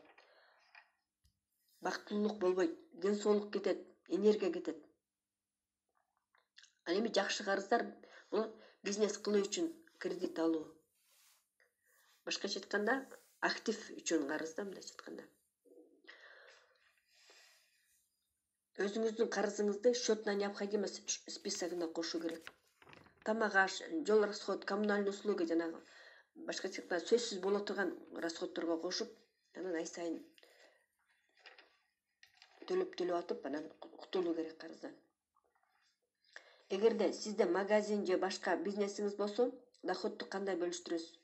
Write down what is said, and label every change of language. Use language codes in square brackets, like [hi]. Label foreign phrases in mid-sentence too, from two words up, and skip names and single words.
[ky] Бактылуулук болбойт, ден соолук кетет, энергия кетет. Ал эми жакшы карыздар бул бизнес кылуу үчүн кредит алуу. Башкача айтканда, актив үчүн карыз да, мындайча айтканда. Өзүңүздүн карызыңызды [ru] счет на необходимость [ky] списогуна кошуу керек. Тамак аш, жол расход, [ru] коммунальный услуги, [ky] жанагы башкача айтканда сөзсүз боло турган расходторго кошуп, анан ай сайын төлөп атып, анан кутулуу керек карыздан. Эгерде сизде магазин же башка бизнесиңиз болсо, доходду кандай бөлүштүрөсүз?